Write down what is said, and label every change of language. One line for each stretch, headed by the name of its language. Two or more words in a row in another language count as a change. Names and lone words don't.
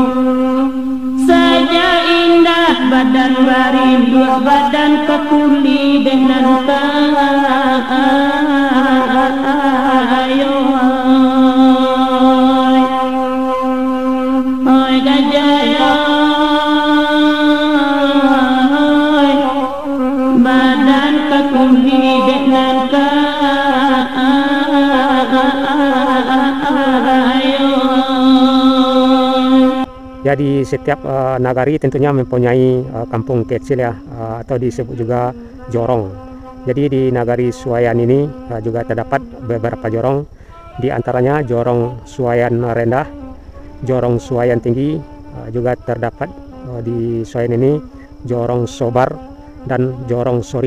Indonesian: Saja indah badan barin dua badan kekuli dengan ayo oi gajah badan kekuli dengan Jadi setiap nagari tentunya mempunyai kampung kecil ya, atau disebut juga jorong. Jadi di Nagari Suwayan ini juga terdapat beberapa jorong, di antaranya Jorong Suwayan Rendah, Jorong Suwayan Tinggi, juga terdapat di Suwayan ini Jorong Sobar dan Jorong Surya.